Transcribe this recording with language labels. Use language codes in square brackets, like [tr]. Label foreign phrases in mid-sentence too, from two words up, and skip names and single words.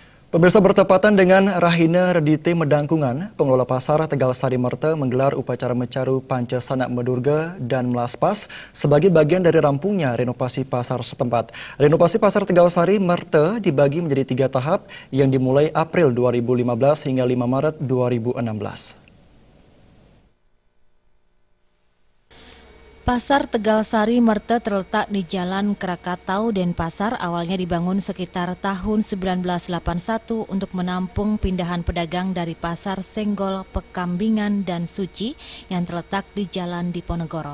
[id] Pemirsa, bertepatan dengan Rahina Redite Medangkungan, pengelola pasar Tegal Sari Merte menggelar upacara mencaru Panca Sanak Medurga dan Melaspas sebagai bagian dari rampungnya renovasi pasar setempat. Renovasi pasar Tegal Sari Merte dibagi menjadi 3 tahap yang dimulai April 2015 hingga 5 Maret 2016. Pasar Tegal Sari Merte terletak di Jalan Krakatau, Denpasar. Awalnya dibangun sekitar tahun 1981 untuk menampung pindahan pedagang dari Pasar Senggol, Pekambingan, dan Suci yang terletak di Jalan Diponegoro.